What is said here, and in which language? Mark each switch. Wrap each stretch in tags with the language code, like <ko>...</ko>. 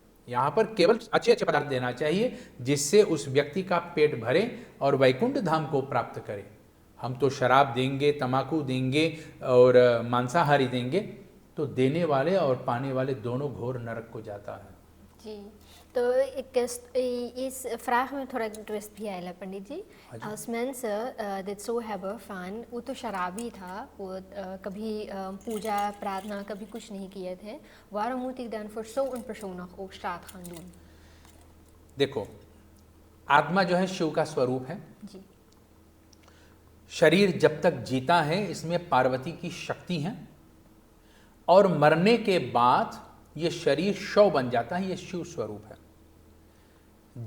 <hi>यहाँ पर केवल अच्छे अच्छे पदार्थ देना चाहिए जिससे उस व्यक्ति का पेट भरे और वैकुंठ धाम को प्राप्त करे। हम तो शराब देंगे, तमाकू देंगे और मांसाहारी देंगे तो देने वाले और पाने वाले दोनों घोर नरक को जाता है। जी, तो इस फ्राग में थोड़ा ट्विस्ट भी आया पंडित जी।</hi> <nl>Als mensen dit zo hebben van</nl> <hi>वो तो शराबी था, वो कभी पूजा प्रार्थना कभी कुछ नहीं किए थे,</hi> <nl>waarom moet ik dan voor zo'n persoon nog ook श्राद्ध gaan doen?</nl> <hi>देखो, आत्मा जो है शिव का स्वरूप है जी शरीर जब तक जीता है इसमें पार्वती की शक्ति है और मरने के बाद ये शरीर शव बन जाता है, ये शिव स्वरूप है।</hi>